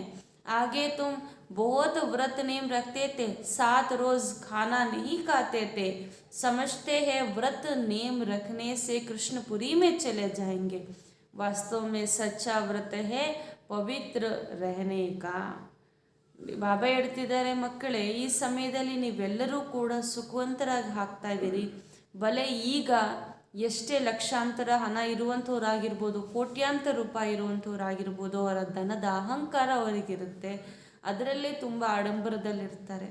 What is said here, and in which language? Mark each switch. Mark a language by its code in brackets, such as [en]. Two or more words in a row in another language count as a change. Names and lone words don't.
[hi] आगे तुम बहुत व्रत नेम रखते थे, 7 रोज खाना नहीं खाते थे, समझते हैं व्रत नेम रखने से कृष्णपुरी में चले जाएंगे। वास्तव में सच्चा व्रत है पवित्र रहने का। [kn] ಬಾಬಾ ಹೇಳ್ತಿದ್ದಾರೆ, ಮಕ್ಕಳೇ, ಈ ಸಮಯದಲ್ಲಿ ನೀವೆಲ್ಲರೂ ಕೂಡ ಸುಖವಂತರಾಗಿ ಆಗ್ತಾ ಇದ್ದೀರಿ. ಬಲೆ ಈಗ ಎಷ್ಟೇ ಲಕ್ಷಾಂತರ ಹಣ ಇರುವಂಥವ್ರಾಗಿರ್ಬೋದು, ಕೋಟ್ಯಾಂತರ ರೂಪಾಯಿ ಇರುವಂಥವ್ರಾಗಿರ್ಬೋದು, ಅವರ ಧನದ ಅಹಂಕಾರ ಅವರಿಗಿರುತ್ತೆ, ಅದರಲ್ಲೇ ತುಂಬ ಆಡಂಬರದಲ್ಲಿರ್ತಾರೆ.